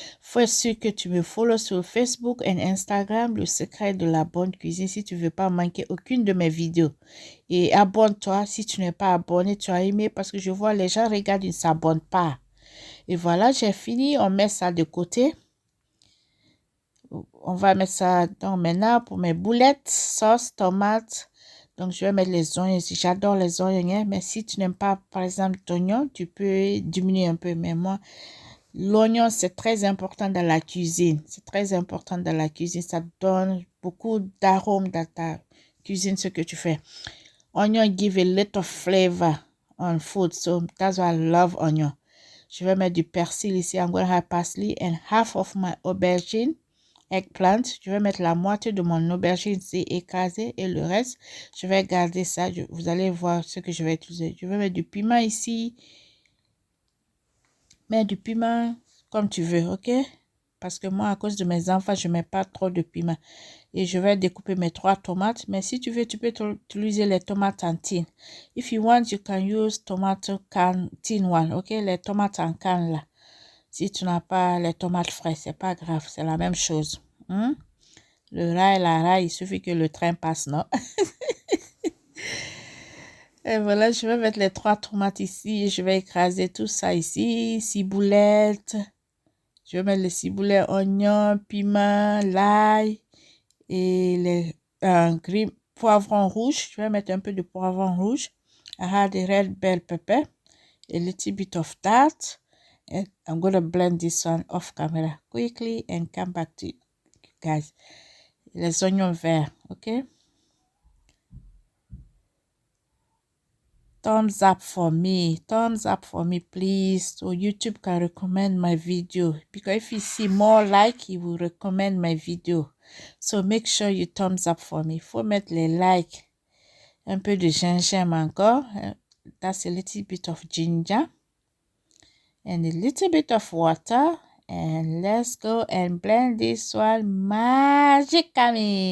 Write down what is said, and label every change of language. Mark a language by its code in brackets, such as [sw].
[fr] Faut être sûr que tu me follow sur Facebook and Instagram, le secret de la bonne cuisine, si tu veux pas manquer aucune de mes vidéos. Et abonne-toi si tu n'es pas abonné, tu as aimé parce que je vois les gens regardent, ils ne s'abonnent pas. Et voilà, j'ai fini. On met ça de côté. On va mettre ça donc maintenant pour mes boulettes, sauce, tomate. Donc, je vais mettre les oignons ici. J'adore les oignons, mais si tu n'aimes pas, par exemple, d'oignons, tu peux diminuer un peu. Mais moi, l'oignon, c'est très important dans la cuisine. C'est très important dans la cuisine. Ça donne beaucoup d'arômes dans ta cuisine, ce que tu fais. [en] Onion give a lot of flavor on food. So, that's why I love onion. [fr] Je vais mettre du persil ici. [en] I'm going to have parsley and half of my aubergine. [fr] Eggplant, je vais mettre la moitié de mon aubergine ici écrasée et le reste, je vais garder ça. Vous allez voir ce que je vais utiliser. Je vais mettre du piment ici. Mettre du piment, comme tu veux, ok? Parce que moi, à cause de mes enfants, je ne mets pas trop de piment. Et je vais découper mes 3 tomates. Mais si tu veux, tu peux utiliser les tomates en tin. [en] If you want, you can use tomato can tin one, ok? [fr] Les tomates en canne, là. Si tu n'as pas les tomates fraîches, c'est pas grave, c'est la même chose. Le rail, la rail, il suffit que le train passe, non? Et voilà, je vais mettre les 3 tomates ici et je vais écraser tout ça ici. Ciboulette. Je vais mettre les ciboulets, oignons, piment, l'ail et les gris poivrons rouges. Je vais mettre un peu de poivron rouge. [en] I had the red bell pepper, a little bit of that. And I'm going to blend this one off camera quickly and come back to you guys. [fr] Les oignons verts, okay? [en] Thumbs up for me, please, so YouTube can recommend my video, because if you see more like, he will recommend my video. So make sure you thumbs up for me. [fr] Faut mettre les likes. Un peu de gingembre encore. [en] That's a little bit of ginger and a little bit of water, and let's go and blend this one magically.